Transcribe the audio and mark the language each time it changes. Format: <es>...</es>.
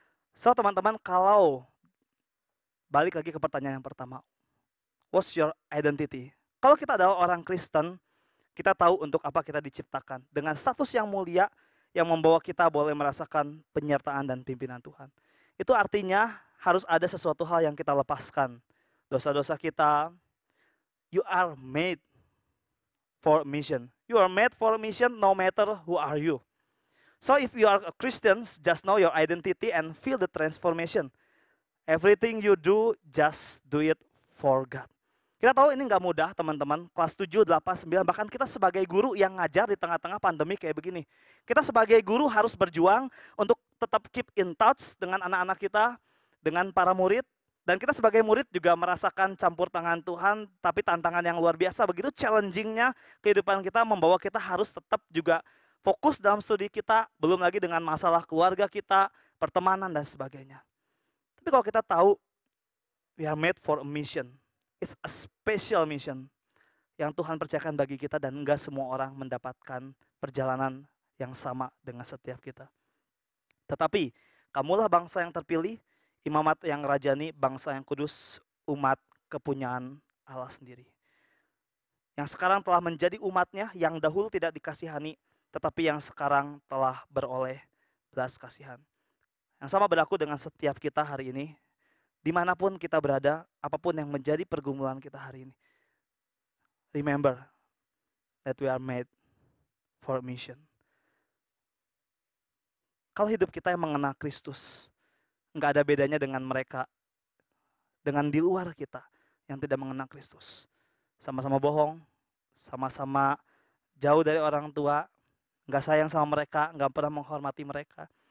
<id>So teman-teman, kalau balik lagi ke pertanyaan yang pertama,</id> <en>what's your identity?</en> <id>Kalau kita adalah orang Kristen, kita tahu untuk apa kita diciptakan. Dengan status yang mulia yang membawa kita boleh merasakan penyertaan dan pimpinan Tuhan. Itu artinya harus ada sesuatu hal yang kita lepaskan. Dosa-dosa kita,</id> <en>you are made for a mission. You are made for a mission no matter who are you. So if you are a Christian, just know your identity and feel the transformation. Everything you do, just do it for God.</en> <id>Kita tahu ini nggak mudah teman-teman, kelas 7, 8, 9, bahkan kita sebagai guru yang ngajar di tengah-tengah pandemi kayak begini. Kita sebagai guru harus berjuang untuk tetap</id> <en>keep in touch</en> <id>dengan anak-anak kita, dengan para murid. Dan kita sebagai murid juga merasakan campur tangan Tuhan, tapi tantangan yang luar biasa. Begitu challengingnya kehidupan kita membawa kita harus tetap juga fokus dalam studi kita, belum lagi dengan masalah keluarga kita, pertemanan dan sebagainya. Tapi kalau kita tahu,</id> <en>we are made for a mission. It's a special mission</en> <id>yang Tuhan percayakan bagi kita dan enggak semua orang mendapatkan perjalanan yang sama dengan setiap kita. Tetapi kamulah bangsa yang terpilih, imamat yang rajani, bangsa yang kudus, umat kepunyaan Allah sendiri. Yang sekarang telah menjadi umatnya, yang dahulu tidak dikasihani, tetapi yang sekarang telah beroleh belas kasihan. Yang sama berlaku dengan setiap kita hari ini, dimanapun kita berada, apapun yang menjadi pergumulan kita hari ini.</id> <en>Remember that we are made for a mission.</en> <id>Kalau hidup kita yang mengenal Kristus, nggak ada bedanya dengan mereka, dengan di luar kita yang tidak mengenal Kristus. Sama-sama bohong, sama-sama jauh dari orang tua, nggak sayang sama mereka, nggak pernah menghormati mereka.</id>